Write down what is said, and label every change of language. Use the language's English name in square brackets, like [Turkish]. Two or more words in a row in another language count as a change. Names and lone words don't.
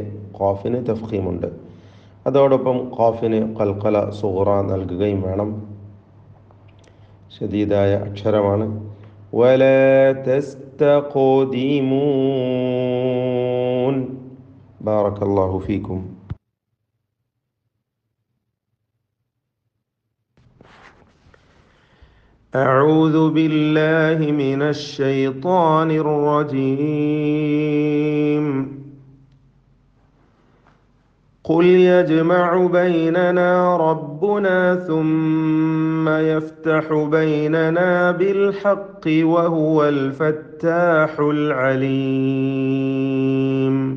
[Malayalam] ഖാഫിന് തഫ്ഖീമുണ്ട്. അതോടൊപ്പം ഖാഫിന് ഖൽഖല സുഗ്റ നൽകുകയും വേണം. ശദീദായ അക്ഷരമാണ്. [Arabic] ولا تستقدمون. بارك الله فيكم. أعوذ بالله من الشيطان الرجيم. قل يجمع بيننا ربنا ثم يفتح بيننا بالحق وهو الفتاح العليم.